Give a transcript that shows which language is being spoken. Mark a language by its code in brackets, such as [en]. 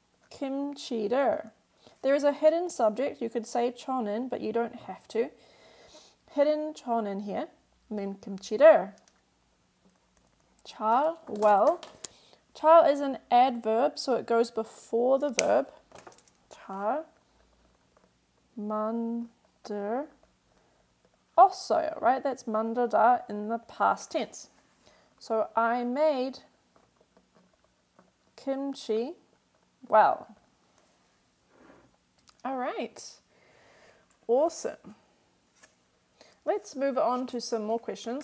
[ko] 김치를. [en] There is a hidden subject. You could say [ko] 저는, [en] but you don't have to. Hidden [ko] 저는 [en] here. And then [ko] 김치를. 잘, [en] well. 잘 is an adverb, so it goes before the verb. [ko] 잘 만들었어요, [en] right? That's 만들다 in the past tense. So I made kimchi well. All right. Awesome. Let's move on to some more questions.